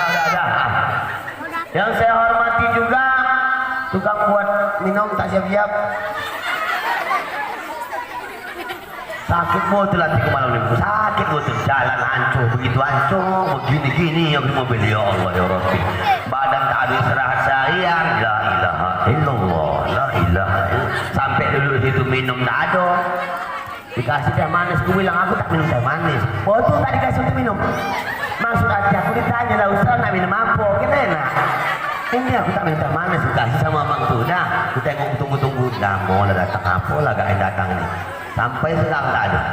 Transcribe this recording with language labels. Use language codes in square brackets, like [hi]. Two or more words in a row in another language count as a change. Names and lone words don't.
[ms] Yang saya hormati juga tukang buat minum tak siap-siap. Sakit betul hatiku malam ini, sakit betul. Jalan hancur, begitu hancur, begini-gini yang mobil. [ar] يا الله يا ربي, [ms] badan tak ada istirahat sayang. [ar] لا إله إلا الله، لا إله إلا الله. [ms] Sampai dulu situ minum tak ada. Dikasih teh manis, aku bilang aku tak minum teh manis. Oh itu tak dikasih untuk minum. Maksud hati aku ditanya lah, Ustaz nak minum apa? Kita enak. Ini aku tak minum teh manis, dikasih sama Mang tu. Dah, aku tengok tunggu. Dah mau lah datang apa lah gak yang datang ni. Sampai sekarang tak ada.